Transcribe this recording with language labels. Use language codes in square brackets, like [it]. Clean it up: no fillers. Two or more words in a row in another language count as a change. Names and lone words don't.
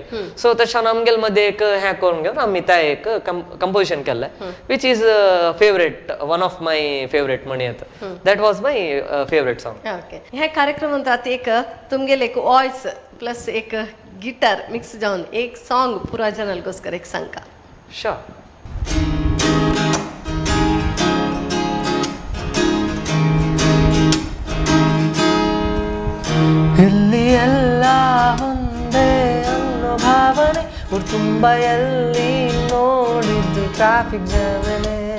[kok] सो तशान आमगेले मध्य एक हें करून घेवन आमी तें एक कंपोजिशन केल्लें [en] which is favorite one of my favorite [kok] म्हणी येता. [en] That was my favorite song. [kok] ओके ह्या कार्यक्रमांत एक तुमगेले एक [en] voice plus [kok] एक गिटार मिक्स जावन एक सॉंग पुरा जनालकोस्कर एक सांगा. श्योर. [kn] ಇಲ್ಲಿ ಎಲ್ಲ ಒಂದೇ ಅನ್ನೋ ಭಾವನೆ ಊರು ತುಂಬ ಎಲ್ಲಿ ನೋಡಿದ್ದು [en] traffic jam.